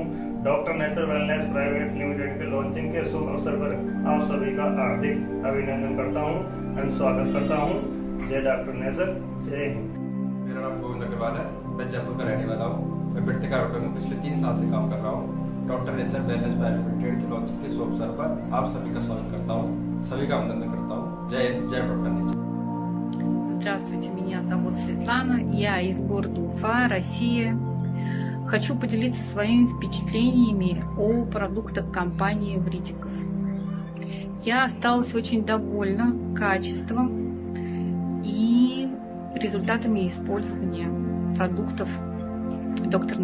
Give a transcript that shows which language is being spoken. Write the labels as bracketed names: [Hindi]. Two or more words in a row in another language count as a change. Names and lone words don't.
[Hindi] डॉक्टर नेचर वेलनेस प्राइवेट लिमिटेड के लॉन्चिंग के शुभ अवसर पर आप सभी का हार्दिक अभिनंदन करता हूँ एवं स्वागत करता हूँ। जय डॉक्टर नेचर, जय हिंद। मेरा नाम गोविंद अग्रवाल है, मैं जयपुर का रहने वाला हूँ। मैं वृत्तिका हर्बोटेक में पिछले 3 साल से काम कर रहा हूँ। डॉक्टर नेचर वेलनेस प्राइवेट लिमिटेड के लॉन्चिंग के शुभ अवसर पर आप सभी का स्वागत करता हूँ, सभी का अभिनंदन करता हूँ। जय जय डॉक्टर नेचर। [Russian] Здравствуйте, меня зовут Светлана, я из города Уфа, Россия. Хочу поделиться своими впечатлениями о продуктах компании Вритикас. Я осталась очень довольна качеством и результатами использования продуктов Dr.